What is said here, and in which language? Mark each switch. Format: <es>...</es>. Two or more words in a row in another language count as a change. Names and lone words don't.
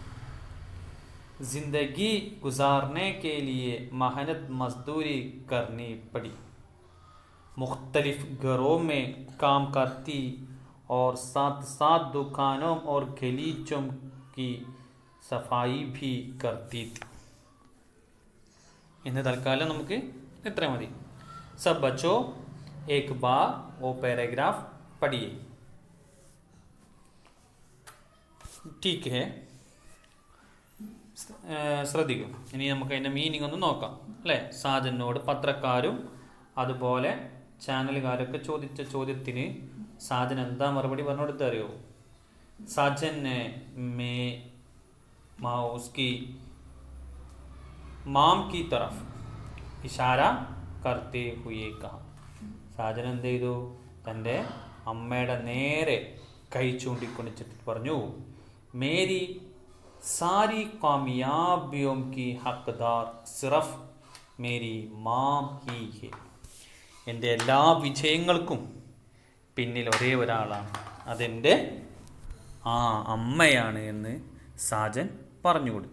<hi>जिंदगी गुजारने के लिए मेहनत मजदूरी करनी पड़ी. मुख्तलिफ घरों में काम करती और साथ साथ दुकानों और गलीचों की सफाई भी करती थी. इन्हें तत्काल</hi> <ml>നമുക്ക് ഇത്ര മതി.</ml> <hi>सब बच्चों एक बार वो पैराग्राफ पढ़िए. ठीक है,</hi> <ml>ശ്രദ്ധിക്കും. ഇനി നമുക്ക് അതിൻ്റെ മീനിങ് ഒന്ന് നോക്കാം അല്ലേ? സാജനോട് പത്രക്കാരും അതുപോലെ ചാനലുകാരൊക്കെ ചോദിച്ച ചോദ്യത്തിന് സാജൻ എന്താ മറുപടി പറഞ്ഞു കൊടുത്ത അറിയോ?</ml> <hi>സാജൻ മേ उसकी माम की तरफ इशारा करते हुए कहा.</hi> <ml>സാജൻ എന്ത് ചെയ്തു? തൻ്റെ അമ്മയുടെ നേരെ കൈ ചൂണ്ടിക്കൊണ്ടിച്ചിട്ട് പറഞ്ഞു,</ml> <hi>मेरी सारी कामयाबियों की हकदार सिर्फ मेरी माँ ही है.</hi> <ml>എൻ്റെ എല്ലാ വിജയങ്ങൾക്കും പിന്നിൽ ഒരേ ഒരാളാണ്, അതെൻ്റെ അമ്മയാണ് എന്ന് സാജൻ പറഞ്ഞു കൊടുത്തു.</ml>